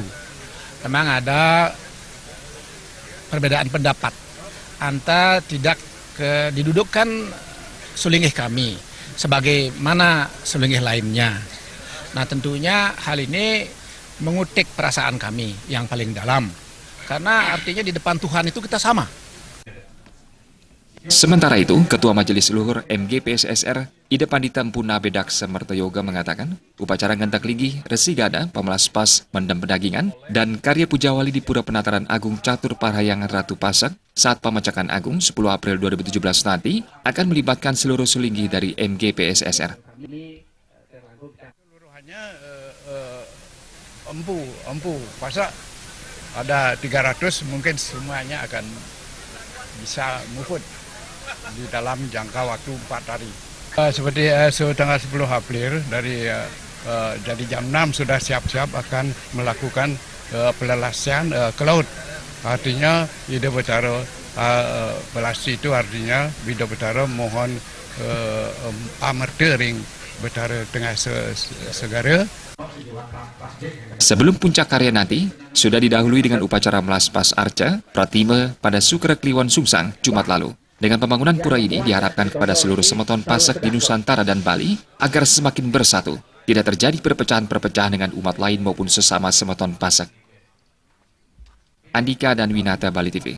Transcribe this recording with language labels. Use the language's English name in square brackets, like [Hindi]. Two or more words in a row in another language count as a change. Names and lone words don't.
[Indonesian] Memang ada perbedaan pendapat antara tidak didudukkan Sulinggi kami sebagaimana Sulinggi lainnya. Nah tentunya hal ini mengutik perasaan kami yang paling dalam. Karena artinya di depan Tuhan itu kita sama. Sementara itu, Ketua Majelis Luhur MGPSSR Ida Pandita Empu Nabe Daksa Mertayoga mengatakan upacara ngentak ligi, resigana, pemelaspas, mendem pedagingan, dan karya pujawali di Pura Penataran Agung Catur Parihyangan Ratu Pasek saat Pemecahkan Agung 10 April 2017 nanti akan melibatkan seluruh sulinggi dari MGPSSR. Seluruhannya empu Pasek ada 300, mungkin semuanya akan bisa move di dalam jangka waktu 4 hari. Seperti tanggal 10 April dari jam 6 sudah siap-siap akan melakukan pelelasian ke laut. Artinya Ida Betara belasi itu artinya Ida Betara mohon amertering Betara tengah segara. Sebelum puncak karya nanti, sudah didahului dengan upacara melaspas arca, pratime pada Sukra Kliwon Sumsang, Jumat lalu. Dengan pembangunan pura ini diharapkan kepada seluruh Semeton Pasek di Nusantara dan Bali agar semakin bersatu, tidak terjadi perpecahan-perpecahan dengan umat lain maupun sesama Semeton Pasek. Andika dan Winata, Bali TV.